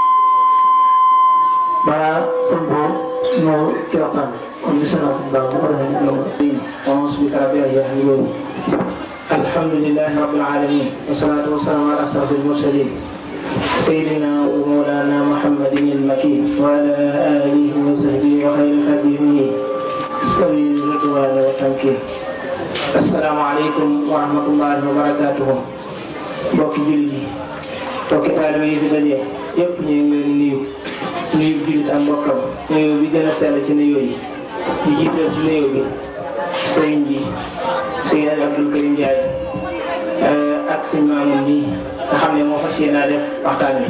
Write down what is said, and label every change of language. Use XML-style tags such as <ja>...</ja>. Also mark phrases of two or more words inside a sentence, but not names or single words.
<wo>balaa sëñ boobu ñëw ci waxtaan bi kon bisimilah sëñ Babou bu ko defee ñu ngi</wo> <ar>أعوذ بك رب العزة الحمد لله رب العالمين والصلاة والسلام على أشرف المرسلين سيدنا ومولانا محمد المكين وعلى آله وصحبه وخير خادمه ساوي رضوان وتمكين. السلام عليكم ورحمة الله وبركاته.</ar> <wo>mbokki jullit yi mbokki taalibe yi fi daje yëpp ñu ngi leen di nuyu jullit ak mbokkam nuyoo bi gën a sell ci nuyoo yi di jiital ci nuyoo bi sëriñ bi sëriñ Abdou Karim Ndiaye ak sëñ Mamoun bi nga xam ne moo fas yéene def waxtaan wi.</wo>